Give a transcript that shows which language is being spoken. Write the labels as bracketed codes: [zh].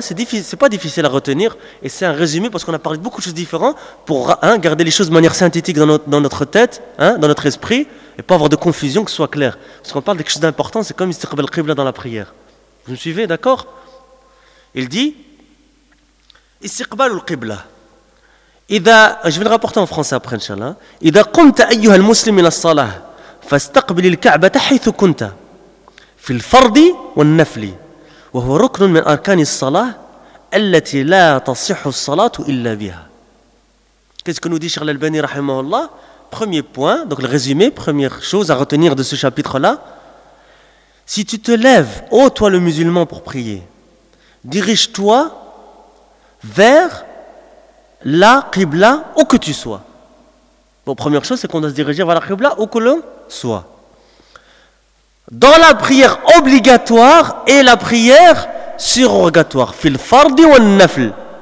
[fr] C'est pas difficile à retenir. Et c'est un résumé parce qu'on a parlé de beaucoup de choses différentes pour, hein, garder les choses de manière synthétique dans notre tête, hein, dans notre esprit, et pas avoir de confusion, que ce soit clair. Parce qu'on parle de quelque chose d'important, c'est comme istiqbal qibla dans la prière. Vous me suivez, d'accord? Il dit istiqbal qibla. إذا je vais le rapporter en français après inchallah. [ar] إذا قمت أيها المسلم إلى الصلاة فاستقبل الكعبة حيث كنت في الفرض والنفل وهو ركن من أركان الصلاة التي لا تصح الصلاة إلا بها. [fr] Qu'est-ce que nous dit Cheikh Al-Albani رحمه الله? premier point, donc le résumé, première chose à retenir de ce chapitre-là, si tu te lèves, ô toi le musulman, pour prier, dirige-toi vers la Qibla où que tu sois. Bon, première chose, c'est qu'on doit se diriger vers la Qibla où que l'on soit. Dans la prière obligatoire et la prière surrogatoire, [ar] fil fardi wa nafl.